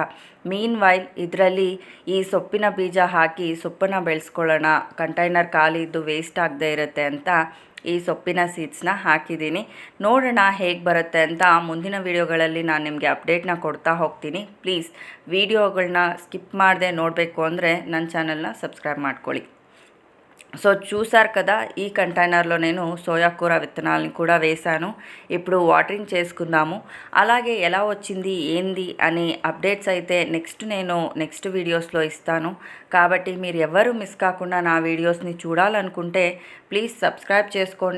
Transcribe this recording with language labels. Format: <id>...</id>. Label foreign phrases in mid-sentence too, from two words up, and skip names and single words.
<en>mean while</en> <kn>ಇದರಲ್ಲಿ ಈ ಸೊಪ್ಪಿನ ಬೀಜ ಹಾಕಿ ಸೊಪ್ಪನ್ನು ಬೆಳೆಸ್ಕೊಳ್ಳೋಣ, ಕಂಟೈನರ್ ಖಾಲಿ ಇದ್ದು ವೇಸ್ಟ್ ಆಗದೆ ಇರುತ್ತೆ ಅಂತ ಈ ಸೊಪ್ಪಿನ ಸೀಡ್ಸ್ನ ಹಾಕಿದ್ದೀನಿ. ನೋಡೋಣ ಹೇಗೆ ಬರುತ್ತೆ ಅಂತ. ಮುಂದಿನ ವೀಡಿಯೋಗಳಲ್ಲಿ ನಾನು ನಿಮಗೆ ಅಪ್ಡೇಟ್ನ ಕೊಡ್ತಾ ಹೋಗ್ತೀನಿ. ಪ್ಲೀಸ್ ವೀಡಿಯೋಗಳನ್ನ ಸ್ಕಿಪ್ ಮಾಡದೆ ನೋಡಬೇಕು ಅಂದರೆ ನನ್ನ</kn> <en>channel subscribe</en> <kn>ಮಾಡ್ಕೊಳ್ಳಿ.</kn> <te>సో చూసారు కదా, ఈ కంటైనర్లో నేను సోయా కూర విత్తనాలను కూడా వేశాను. ఇప్పుడు వాటరింగ్ చేసుకుందాము. అలాగే ఎలా వచ్చింది ఏంది అనే అప్డేట్స్ అయితే నేను</te> <en>next videos</en> <te>ఇస్తాను. కాబట్టి మీరు ఎవరు మిస్ కాకుండా నా వీడియోస్ని చూడాలనుకుంటే</te> <en>please subscribe</en> <te>చేసుకోండి.</te>